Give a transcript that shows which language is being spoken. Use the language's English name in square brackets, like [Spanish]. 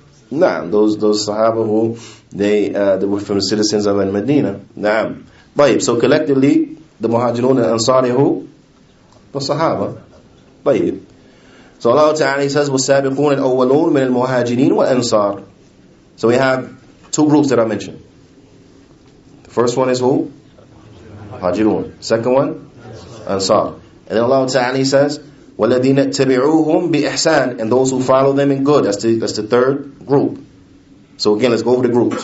[English] Nah, those Sahaba who they were from the citizens of Medina. Nah. So collectively, the Muhajirun and Ansar, they're who? The Sahaba. So Allah Ta'ala says, [Arabic] وَالسَّابِقُونَ الْأَوَّلُونَ مِنَ الْمُهَاجِرِينَ وَالْأَنصَارِ. [English] So we have two groups that I mentioned. The first one is who? Muhajirun. Second one? Ansar. And then Allah Ta'ala says, [Arabic] وَالَّذِينَ اتَّبِعُوهُمْ بِإِحْسَانٍ, [English] and those who follow them in good. That's the third group. So again, let's go over the groups.